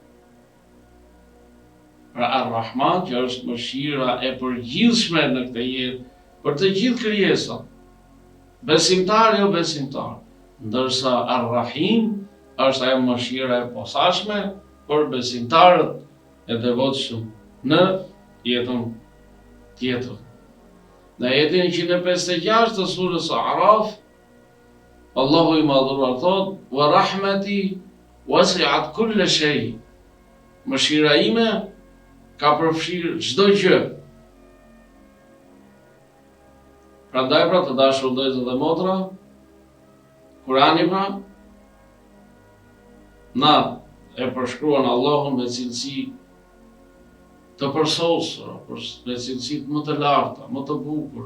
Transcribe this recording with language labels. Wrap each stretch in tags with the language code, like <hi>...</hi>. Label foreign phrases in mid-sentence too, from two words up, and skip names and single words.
<sq>Pra Ar-Rahman që është mëshira e përgjithshme në këtë jetë për të gjithë krijesat, besimtar jo besimtar, ndërsa Ar-Rahim është ajo mëshira e posaçme për besimtarët e devotshëm në jetën tjetër. Në ajetin 156 të surës A'raf, Allahu i madhuar thot:</sq> <ar>ورحمتي وسعت كل شيء.</ar> <sq>Mëshira ime ka përfshirë çdo gjë. Prandaj pra të dashur vëllezër dhe motra, Kurani pra na e përshkruan Allahun me cilësi të përsosura, me cilësi më të larta, më të bukura.</sq>